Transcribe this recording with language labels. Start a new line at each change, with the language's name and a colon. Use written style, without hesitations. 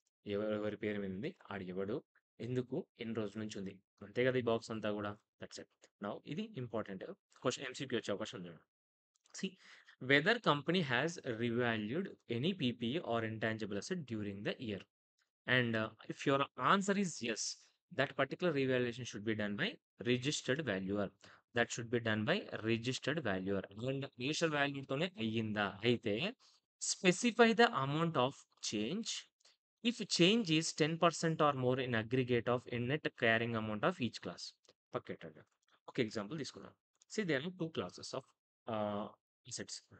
Telugu: ఎవరి పేరు మీద ఉంది? ఆడెవడు? ఎందుకు? ఎన్ని రోజుల నుంచి ఉంది? అంతే కదా! ఈ బాక్స్ అంతా గూడా.
English: That's it.
Telugu: నౌ ఇది ఇంపార్టెంట్. ఎంసీక్యూ వచ్చే అవకాశం ఉంది.
English: See whether company has revalued any PPE or intangible asset during the year. And if your answer is yes, that particular revaluation should be done by registered valuer. That should be done by registered valuer. And
Telugu: registered వాల్యూతోనే అయ్యిందా? అయితే
English: Specify the amount of change if change is 10% or more in aggregate of in net carrying amount of each class.
Telugu: పక్కెట్టండి. ఒక example తీసుకుందాం.
English: There are 2 classes of assets.